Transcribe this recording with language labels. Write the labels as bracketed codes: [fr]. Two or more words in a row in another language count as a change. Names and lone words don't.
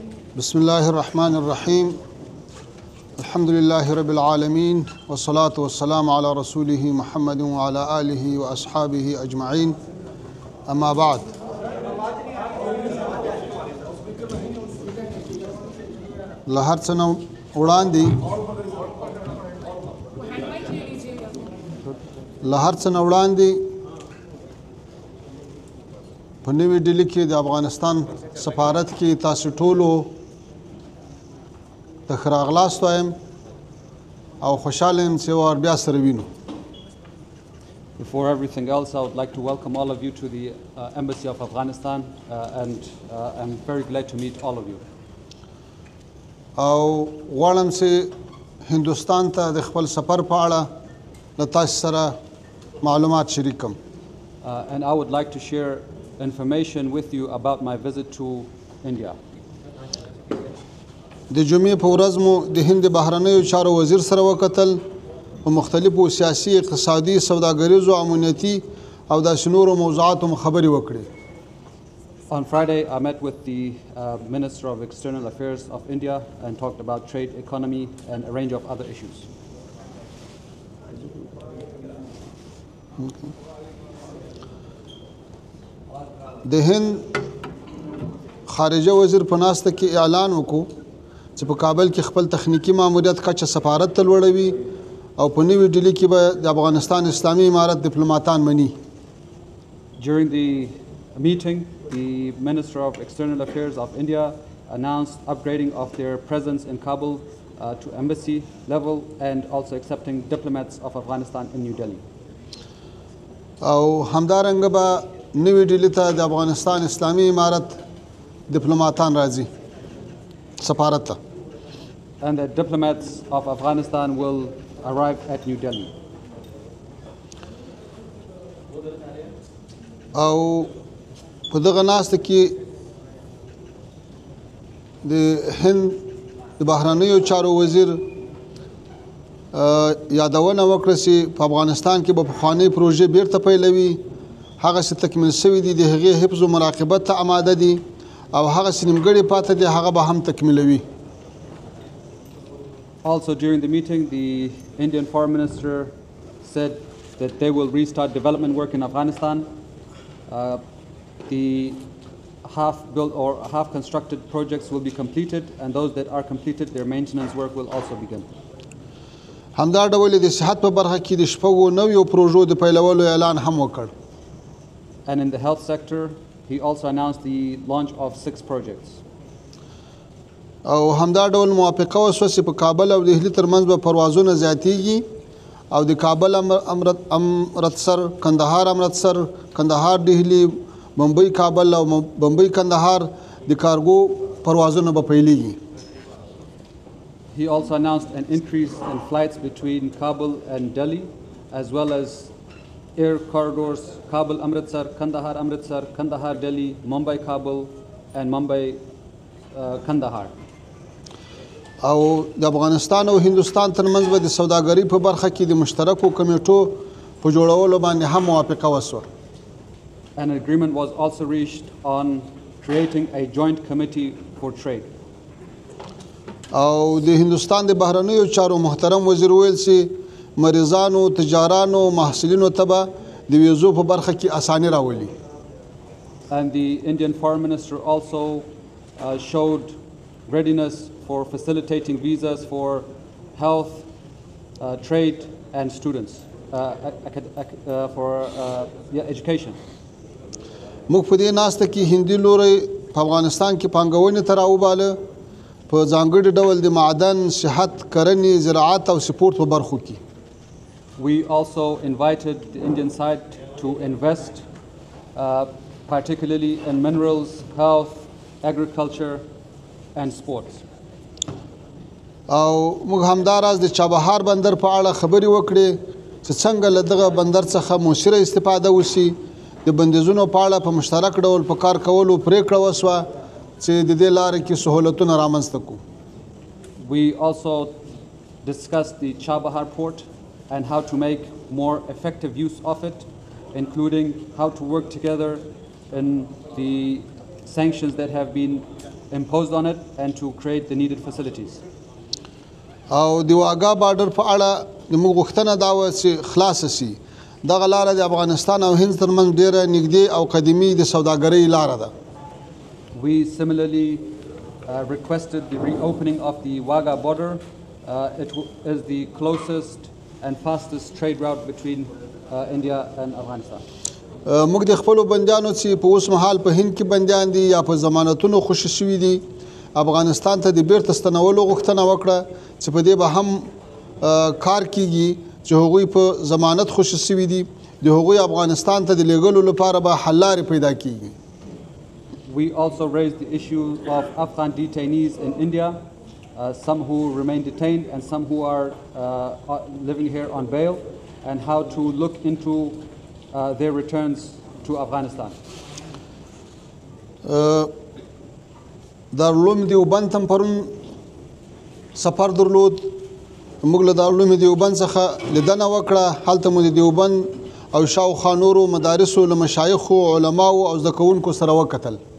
[ar] بسم الله الرحمن الرحيم الحمد لله رب العالمين والصلاة والسلام على رسوله محمد وعلى آله وأصحابه أجمعين أما بعد [ps] لهر څه وړاندې په نوې ډیلي کې د افغانستان سفارت کې تاسو ټولو ته ښه راغلاست وایم او خوشحاله یم چې ور بیا سره وینو. [en] Before everything else, I would like to welcome all of you to the Embassy of Afghanistan and I'm very glad to meet all of you. [ps] او غواړم چې هندوستان ته د خپل سفر په اړه له تاسو سره معلومات شریک کړم. [en] And I would like to share information with you about my visit to India. [ps] د جمعې په ورځ مو د هند بهرنیو چارو وزیر سره وکتل په مختلفو سیاسي اقتصادي سوداګریزو امنیتي او داسې نورو موضوعاتو خبرې وکړې. [en] On Friday, I met with the Minister of External Affairs of India and talked about trade, economy and a range of other issues. [ps] د هند خارجه وزیر په ناسته کې اعلان وکړو چې په کابل کې خپل تخنیکی ماموریت کچه سفارت ته لوړوي او په نوې ډیلي کې به د افغانستان اسلامي امارت ډیپلوماتان مني. [en] During the meeting, the Minister of External Affairs of India announced upgrading of their presence in Kabul to embassy level and also accepting diplomats of Afghanistan in New Delhi. [ps] او همدارنګه به نوې ډیلي ته د افغانستان اسلامي امارت ډیپلوماتان راځي سفارت ته. [en] And the diplomats of Afghanistan will arrive at New Delhi. [ps] او په دغه ناسته کې د هند د بهرنیو چارو وزیر یادونه وکړه چې په افغانستان کې به پخوانۍ پروژې بیرته پیلوي، هغه څه تکمیل شوي دي د هغې حفظ و مراقبت ته آماده دي او هغه څه نیمګړې پاتې دي هغه به هم تکمیلوي. [en] Also during the meeting, the Indian Foreign Minister said that they will restart development work in Afghanistan. The half-built or half-constructed projects will be completed, and those that are completed, their maintenance work will also begin. [ps] همدا ډول د صحت په برخه کې د شپږو نویو پروژو د پیلولو اعلان هم وکړ. [en] And in the health sector, he also announced the launch of 6 projects. [ps] او همدا ډول موافقه وشوه چې په کابل او دهلي ترمنځ به پروازونه زیاتیږي او د کابل امرتسر، کندهار امرتسر، کندهار دهلي، بمبئی کابل او بمبئی کندهار د کارګو پروازونه به پیلېږي. [en] He also announced an increase in flights between Kabul and Delhi, as well as air corridors Kabul Amritsar, Kandahar Delhi, Mumbai Kabul and Mumbai Kandahar. [ps] او د افغانستان او هندوستان ترمنځ به د سوداګرۍ په برخه کې د مشترکو کمیټو په جوړولو باندې هم موافقه وشوه. [en] An agreement was also reached on creating a joint committee for trade. [ps] او د هندوستان د بهرنیو چارو محترم وزیر ویل چې مریضانو، تجارانو، محصلینو ته به د ویزو په برخه کې اساني راولي. [en] And the Indian Foreign Minister also showed readiness for facilitating visas for health, trade and students, for education. [ps] موږ په دې ناسته کې هندي لوري په افغانستان کې پانګونې ته راوباله په ځانګړي ډول د معدن، صحت، کرنې، زراعت او سپورت په برخو کې. [en] We also invited the Indian side to invest particularly in minerals, health, agriculture and sports. [ps] او موږ همداراز د چابهار بندر په اړه خبرې وکړې چې څنګه له دغه بندر څخه مؤثره استفاده وشي. د بندیزونو په اړه په مشترک ډول په کار کولو پریکړه وشوه چې د دې لارې کې سهولتونه رامنځته کړو. [en] We also discussed the Chabahar port and how to make more effective use of it, including how to work together in the sanctions that have been imposed on it and to create the needed facilities. [ps] او د واګا بارډر په اړه زموږ غوښتنه دا وه چې خلاصه سي. دغه لاره د افغانستان او هند ترمنځ ډیره نږدې او قدیمي د سوداګرۍ لاره ده. [en] We similarly requested the reopening of the Wagah border. It is the closest and fastest trade route between India and Afghanistan. [ps] موږ د خپلو بندیانو چې په اوس مهال په هند کې بندیان دي یا په ضمانتونو خوشي شوي دي افغانستان ته د بیرته ستنولو غوښتنه وکړه چې په دې به هم کار کیږي چې هغوی په ضمانت خوشي شوي دي د هغوی افغانستان ته د لیږلو لپاره به حل لارې پیدا کیږي. [en] We also raised the issue of Afghan detainees in India, some who remain detained and some who are living here on bail, and how to look into their returns to Afghanistan. [ps] دارالعلوم دیوبند هم پرون سفر درلود. موږ له دارالعلوم دیوبند څخه لیدنه وکړه. هلته مو د دیوبند او شاوخوا نورو مدارسو له مشایخو علماو او زده کوونکو سره وکتل.